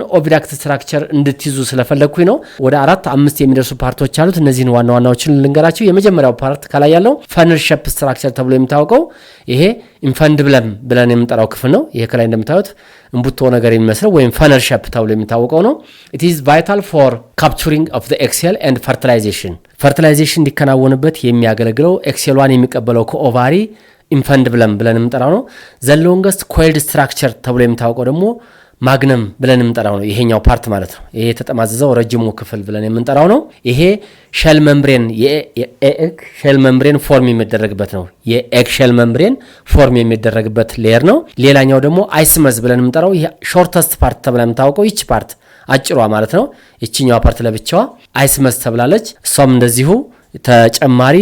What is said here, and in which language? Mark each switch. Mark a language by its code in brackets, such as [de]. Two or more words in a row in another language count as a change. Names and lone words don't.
[en] oviduct structure [am] እንድትይዙ ስለፈለግኩኝ ነው። ወደ 4-5 የሚደርሱ ፓርቶች አሉት። እነዚህን ዋና ዋናዎችን ልንገራችሁ። የመጀመሪያው ፓርት ከላይ ያለው [en] funnel shape structure [am] ተብሎ የሚታወቀው ይሄ ኢንፈንድብለም ብለን የምንጠራው ክፍል ነው። ይሄ ከላይ እንደምታዩት እንቡቶ ነገር የሚመስለው ወይም [en] funnel shape [am] ተብሎ የሚታወቀው ነው። [en] it is vital for capturing of the egg cell and fertilization [am] ፈርቲላይዜሽን እንዲከናወንበት የሚያገለግለው ኤክሴሏን የሚቀበለው ከኦቫሪ ኢንፈንድብለም ብለን የምንጠራው ነው። [en] the longest coiled structure [am] ተብሎ የሚታወቀው ደግሞ ማግነም ብለን የምንጠራው ነው። ይሄኛው ፓርት ማለት ነው። ይሄ የተጠማዘዘው ረጅሙ ክፍል ብለን የምንጠራው ነው። ይሄ [en] shell membrane egg shell membrane form [am] የሚደረግበት ነው። [en] egg shell membrane form [am] የሚደረግበት ሌየር ነው። ሌላኛው ደግሞ አይስመዝ ብለን የምንጠራው ይሄ [en] shortest part [am] ተብላ የምታወቀው ይች ፓርት አጭሯ ማለት ነው። ይችኛዋ ፓርት ለብቻዋ አይስመዝ ተብላለች። እሷም እንደዚሁ ተጨማሪ